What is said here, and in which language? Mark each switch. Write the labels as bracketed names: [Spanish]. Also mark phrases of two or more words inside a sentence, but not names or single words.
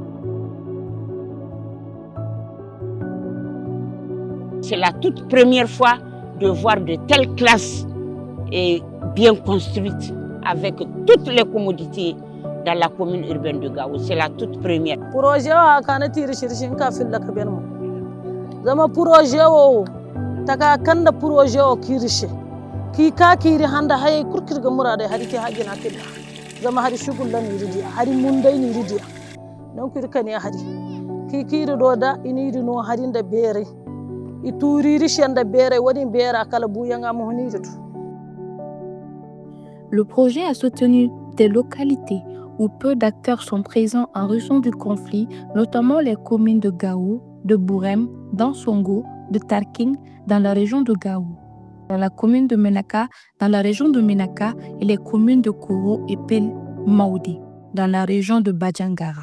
[French] C'est la toute première fois de voir de telles classes bien construites avec toutes les commodités dans la commune urbaine de Gao. C'est la toute première. [Koyraboro Senni] Projet a kana tiri shirshin kafin la kaben mu. Zama projet o taka kanda projet o kirishe. Ki ka kiri handa hay kurkir ga murade hari ke hagina kida. Zama hari shugul lan yiridi, hari mundai ni yiridi. Non kirka ne hari. Ki kiri doda iniri no hari nda bere. Ituri rishanda bere wani bere kala buyanga mu hunidu. [French] Le projet a soutenu des localités où peu d'acteurs sont présents en raison du conflit, notamment les communes de Gao, de Bourem, d'Ansongo, de Tarking, dans la région de Gao, dans la commune de Menaka, dans la région de Menaka, et les communes de Koro et Pel Maoudi, dans la région de Bajangara.